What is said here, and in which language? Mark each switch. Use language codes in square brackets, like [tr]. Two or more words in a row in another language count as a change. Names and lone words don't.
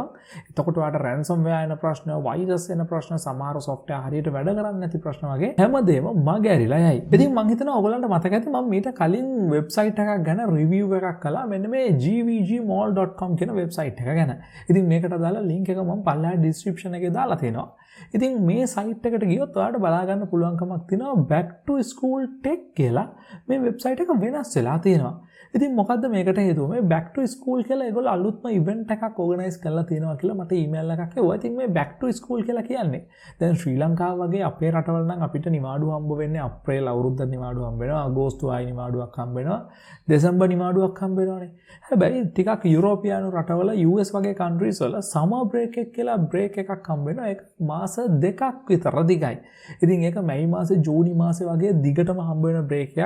[si] එතකොට ඔයාලට ransomware එන ප්‍රශ්න, virus එන ප්‍රශ්න, සමහර software හරියට වැඩ කරන්නේ නැති ප්‍රශ්න වගේ හැමදේම මගේ ඇරිලා යයි. ඉතින් මම හිතනවා ඔයගොල්ලන්ට මතක ඇති මම මීට කලින් වෙබ්සයිට් එකක් ගැන රිවිව් එකක් කළා. මෙන්න මේ gvgmall.com කියන වෙබ්සයිට් එක ගැන. ඉතින් මේකට දාලා link එක මම පල්ලෙහා description එකේ දාලා තියෙනවා. ඉතින් මේ සයිට් එකට ගියොත් ඔයාලට බලා ගන්න පුළුවන්කමක් තියෙනවා [en] back to school tech [si] කියලා මේ වෙබ්සයිට් එක වෙනස් වෙලා තියෙනවා. ඉතින් මොකද්ද මේකට හේතුව? මේ [en] back to school [si] කියලා ඒගොල්ලෝ අලුත්ම ඉවෙන්ට් එකක් ඕගනයිස් කරලා තියෙනවා කියලා මට ඊමේල් එකක් එවුවා. ඉතින් මේ [en] back to school [si] කියලා කියන්නේ දැන් ශ්‍රී ලංකාව වගේ අපේ රටවල නම් අපිට නිවාඩු හම්බ වෙන්නේ අප්‍රේල් අවුරුද්දට නිවාඩු හම්බ වෙනවා, අගෝස්තු ආයි නිවාඩුවක් හම්බ වෙනවා, දෙසැම්බර් නිවාඩුවක් හම්බ වෙනවානේ. හැබැයි ටිකක් යුරෝපියානු රටවල US වගේ countries වල [en] summer break [si] එක කියලා break එකක් හම්බ වෙනවා. ඒක මාස දෙකක් විතර දිගයි. ඉතින් ඒක මැයි මාසේ ජූනි මාසේ වගේ දිගටම හම්බ වෙන break එකක්.